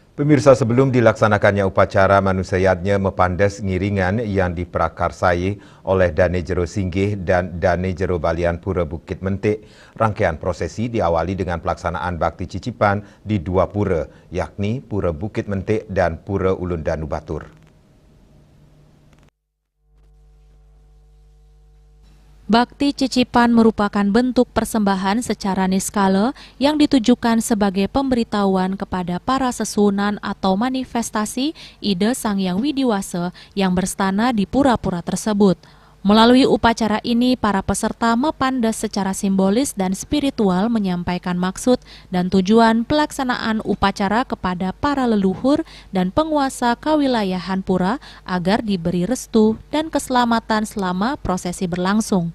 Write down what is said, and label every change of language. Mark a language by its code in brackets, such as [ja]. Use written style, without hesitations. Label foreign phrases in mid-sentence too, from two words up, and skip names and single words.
[id] Pemirsa, sebelum dilaksanakannya upacara manusayatnya mepandas ngiringan yang diprakarsai oleh Dane Jero Singgih dan Dane Jero Balian Pura Bukit Mentik, rangkaian prosesi diawali dengan pelaksanaan bakti cicipan di dua pura, yakni Pura Bukit Mentik dan Pura Ulun Danu Batur. Bakti cicipan merupakan bentuk persembahan secara niskala yang ditujukan sebagai pemberitahuan kepada para sesunan atau manifestasi ide Sang Hyang Widiwasa yang berstana di pura-pura tersebut. Melalui upacara ini, para peserta mepandas secara simbolis dan spiritual menyampaikan maksud dan tujuan pelaksanaan upacara kepada para leluhur dan penguasa kewilayahan pura agar diberi restu dan keselamatan selama prosesi berlangsung.